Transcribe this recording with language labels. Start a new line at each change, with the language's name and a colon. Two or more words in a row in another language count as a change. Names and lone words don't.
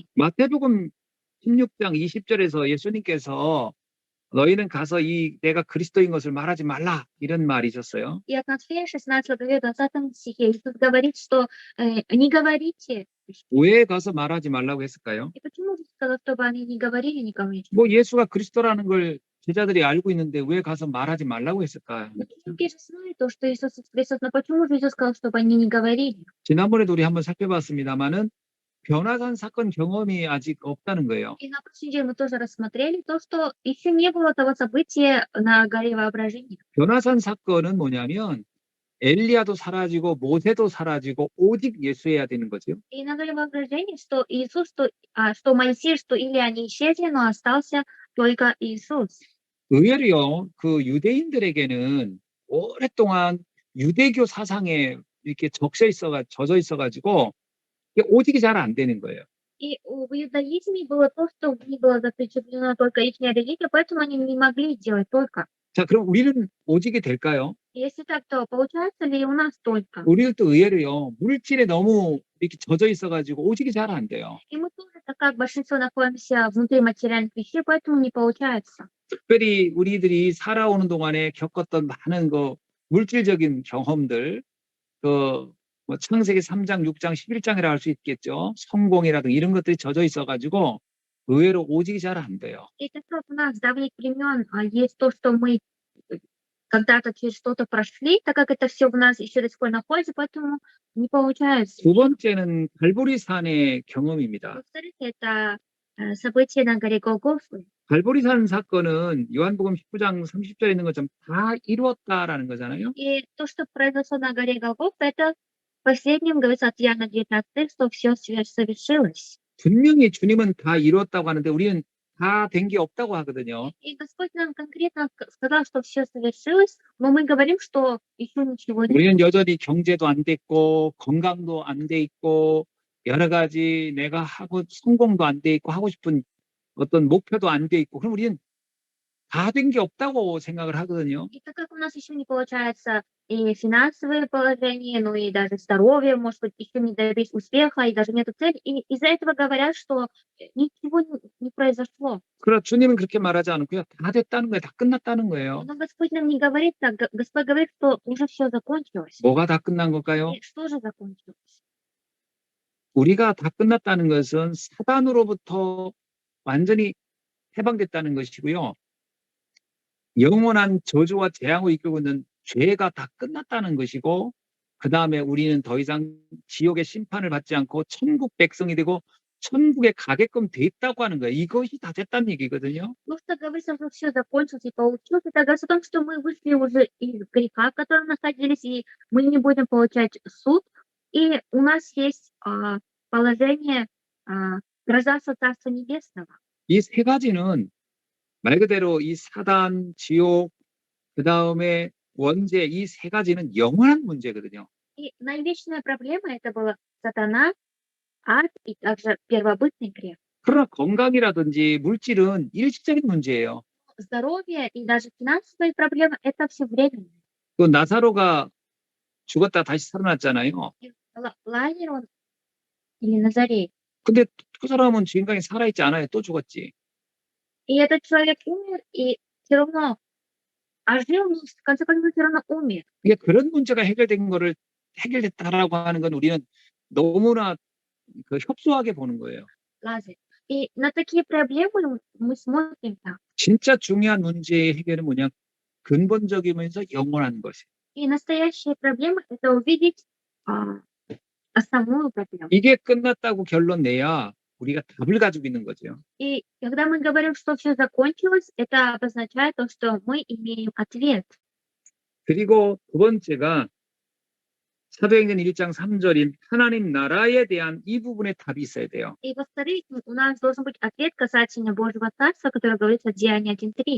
Korean: 마태복음 16장 20절에서 예수님께서 너희는 가서 내가 그리스도인 것을 말하지 말라 이런 말이셨어요.
Russian: И от Матфея 16 главе 20 стихе Иисус говорит, что не говорите.
Korean: 왜 가서 말하지 말라고 했을까요?
Russian: И почему же сказал, чтобы они не говорили никому?
Korean: 뭐 예수가 그리스도라는 걸 제자들이 알고 있는데 왜 가서 말하지 말라고 했을까?
Russian: Ученики же знают то, что Иисус Христос, но почему же Иисус сказал, чтобы они не говорили?
Korean: 지난번에도 우리 한번 살펴봤습니다만은 변화산 사건 경험이 아직 없다는 거예요.
Russian: И на прошлой неделе мы тоже рассмотрели то, что еще не было того события на горе воображения.
Korean: 변화산 사건은 뭐냐면 엘리야도 사라지고 모세도 사라지고 오직 예수여야 되는 거죠.
Russian: И на горе воображения, что Иисус, что Моисей, что Илия, они исчезли, но остался только Иисус.
Korean: 의외로요, 그 유대인들에게는 오랫동안 유대교 사상에 이렇게 젖어 있어가지고 오직이 잘 안 되는 거예요.
Russian: И в иудаизме было то, что не было запечатлено только их религия, поэтому они не могли делать только.
Korean: 자, 그럼 우리는 오직이 될까요?
Russian: Если так, то получается ли у нас только?
Korean: 우리들도 의외로요. 물질에 너무 이렇게 젖어 있어 가지고 오직이 잘 안 돼요.
Russian: И мы тоже, так как большинство находимся внутри материальных вещей, поэтому не получается.
Korean: 특별히 우리들이 살아오는 동안에 겪었던 많은 그 물질적인 경험들, 그 뭐 창세기 3장, 6장, 11장이라 할 수 있겠죠. 성공이라든가 이런 것들이 젖어 있어 가지고 의외로 오직이 잘 안 돼요.
Russian: И так как у нас с давних времен есть то, что мы когда-то через что-то прошли, так как это все в нас еще до сих пор находится, поэтому не получается.
Korean: 두 번째는 갈보리산의 경험입니다.
Russian: Во-вторых, это событие на горе Голгофы.
Korean: 갈보리산 사건은 요한복음 19장 30절에 있는 것처럼 다 이루었다라는 거잖아요.
Russian: И то, что произошло на горе Голгофа, это в последнем говорится от Иоанна 19, что все совершилось.
Korean: 분명히 주님은 다 이루었다고 하는데 우리는 다 된 게 없다고 하거든요.
Russian: И Господь нам конкретно сказал, что все совершилось, но мы говорим, что еще ничего не
Korean: 우리는 여전히 경제도 안 됐고 건강도 안 돼 있고 여러 가지 내가 하고 성공도 안 돼 있고 하고 싶은 어떤 목표도 안 돼 있고 그럼 우리는 다 된 게 없다고 생각을 하거든요.
Russian: И так как у нас еще не получается и финансовое положение, ну и даже здоровье, может быть, еще не добились успеха, и даже нету цели, и из-за этого говорят, что ничего не произошло.
Korean: 그러나 주님은 그렇게 말하지 않고요. 다 됐다는 거예요. 다 끝났다는 거예요.
Russian: Но Господь нам не говорит так, Господь говорит, что уже все закончилось.
Korean: 뭐가 다 끝난 걸까요?
Russian: И что же закончилось?
Korean: 우리가 다 끝났다는 것은 사단으로부터 완전히 해방됐다는 것이고요. 영원한 저주와 재앙을 이끌고 있는 죄가 다 끝났다는 것이고 그다음에 우리는 더 이상 지옥의 심판을 받지 않고 천국 백성이 되고 천국에 가게끔 돼 있다고 하는 거예요. 이것이 다 됐다는 얘기거든요.
Russian: Ну, что говорится, что все закончилось и получилось, это говорится о том, что мы вышли уже из греха, в котором находились, и мы не будем получать суд, и у нас есть положение гражданства Царства Небесного.
Korean: 이 세 가지는 말 그대로 이 사단, 지옥, 그다음에 원죄 이 세 가지는 영원한 문제거든요.
Russian: И наивечная проблема это была сатана, ад и также первобытный грех.
Korean: 그러나 건강이라든지 물질은 일시적인 문제예요.
Russian: Здоровье и даже финансовые проблемы это все временно.
Korean: 그 나사로가 죽었다 다시 살아났잖아요.
Russian: И Лазарь он или Назарей.
Korean: 근데 그 사람은 지금까지 살아있지 않아요. 또 죽었지.
Russian: И этот человек умер, и все равно жил, но в конце концов все равно умер.
Korean: 이게 그런 문제가 해결된 거를 해결됐다라고 하는 건 우리는 너무나 그 협소하게 보는 거예요.
Russian: Лазарь. И на такие проблемы мы смотрим так.
Korean: 진짜 중요한 문제의 해결은 뭐냐? 근본적이면서 영원한 것이.
Russian: И настоящая проблема это увидеть основную проблему.
Korean: 이게 끝났다고 결론 내야 우리가 답을 가지고 있는 거죠.
Russian: И когда мы говорим, что все закончилось, это обозначает то, что мы имеем ответ.
Korean: 그리고 두 번째가 사도행전 1장 3절인 하나님 나라에 대한 이 부분에 답이 있어야 돼요.
Russian: И во-вторых, у нас должен быть ответ касательно Божьего Царства, который говорится в Деянии 1.3.